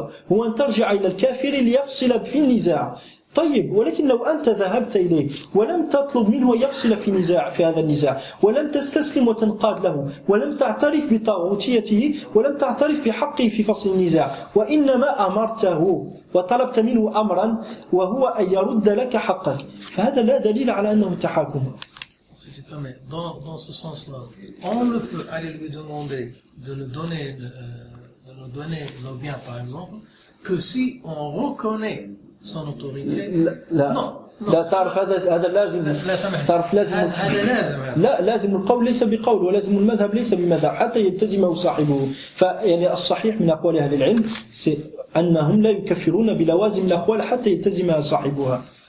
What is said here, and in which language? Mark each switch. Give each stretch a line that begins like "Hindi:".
Arabic: هو أن ترجع إلى الكافر ليفصل في النزاع طيب ولكن لو أنت ذهبت إليه ولم تطلب منه يفصل في هذا النزاع ولم تستسلم وتنقاد له ولم تعترف بطاغوتيته ولم تعترف بحقه في فصل النزاع وإنما أمرته وطلبت منه أمرا وهو أن يرد لك حقك فهذا لا دليل على أنه تحاكم.
French: Dans ce sens-là, on ne peut aller lui demander de nous donner nos biens par exemple que si on reconnaît son autorité.
Arabic: لا تعرف هذا لازم تعرف لازم هذا لازم لا لازم القول ليس بقول ولازم المذهب ليس بمذهب حتى يلتزمه صاحبه فيعني الصحيح من أقوال أهل العلم أنهم لا يكفرون بلوازم الأقوال حتى يلتزمها صاحبها